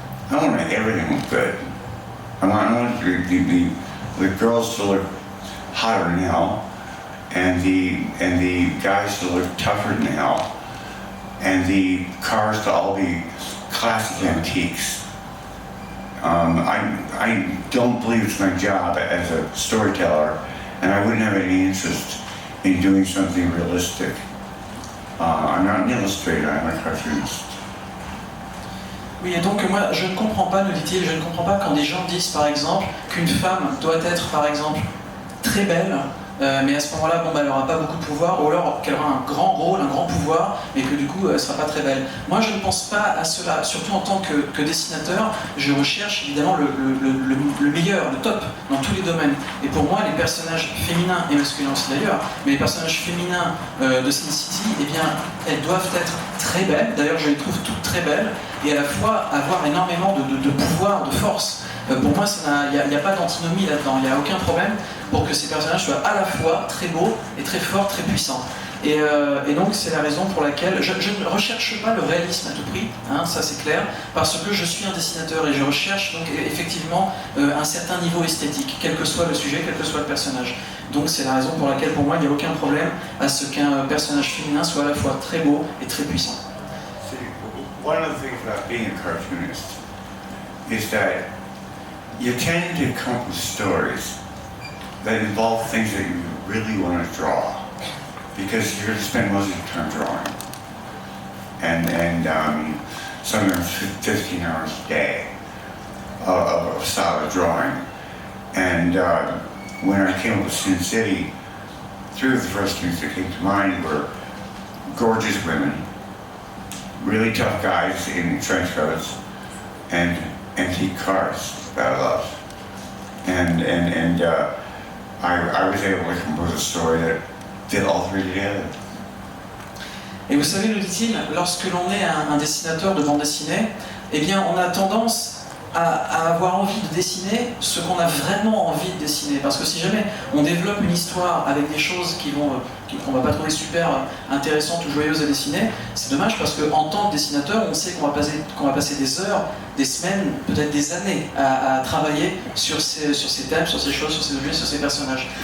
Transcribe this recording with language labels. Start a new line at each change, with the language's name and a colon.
English: I want everything to look good. I want the girls to look hotter now, and the guys to look tougher now, and the cars to all be classic antiques. I don't believe it's my job as a storyteller, and I wouldn't have any interest in doing something realistic. I'm not an illustrator, I'm a cartoonist.
French: Oui, et donc moi, je ne comprends pas, nous dit-il, je ne comprends pas quand des gens disent, par exemple, qu'une femme doit être, par exemple, très belle, mais à ce moment-là, bon, bah, elle n'aura pas beaucoup de pouvoir, ou alors qu'elle aura un grand rôle, un grand pouvoir, mais que du coup, elle ne sera pas très belle. Moi, je ne pense pas à cela, surtout en tant que dessinateur, je recherche évidemment le meilleur, le top, dans tous les domaines. Et pour moi, les personnages féminins, et masculins aussi d'ailleurs, mais les personnages féminins de Sin City, eh bien, elles doivent être très belles, d'ailleurs je les trouve toutes très belles, et à la fois avoir énormément de pouvoir, de force. Pour moi, il n'y a pas d'antinomie là-dedans, il n'y a aucun problème pour que ces personnages soient à la fois très beaux et très forts, très puissants. Et donc c'est la raison pour laquelle je ne recherche pas le réalisme à tout prix, hein, ça c'est clair, parce que je suis un dessinateur et je recherche donc effectivement un certain niveau esthétique, quel que soit le sujet, quel que soit le personnage. Donc c'est la raison pour laquelle pour moi il n'y a aucun problème à ce qu'un personnage féminin soit à la fois très beau et très puissant.
English: One of the things about being a cartoonist is that you tend to come up with stories that involve things that you really want to draw, because you're going to spend most of your time drawing, and sometimes 15 hours a day of solid drawing. And when I came up with Sin City, three of the first things that came to mind were gorgeous women, really tough guys in trench coats, and antique cars that I loved. And I was able to compose a story that did all three together.
French: Et vous savez, nous dit-il, lorsque l'on est un dessinateur de bande dessinée, eh bien on a tendance à avoir envie de dessiner ce qu'on a vraiment envie de dessiner. Parce que si jamais on développe une histoire avec des choses qu'on va pas trouver super intéressantes ou joyeuses à dessiner, c'est dommage parce qu'en tant que dessinateur, on sait qu'on va passer des heures, des semaines, peut-être des années à travailler sur ces thèmes, sur ces choses, sur ces objets, sur ces personnages.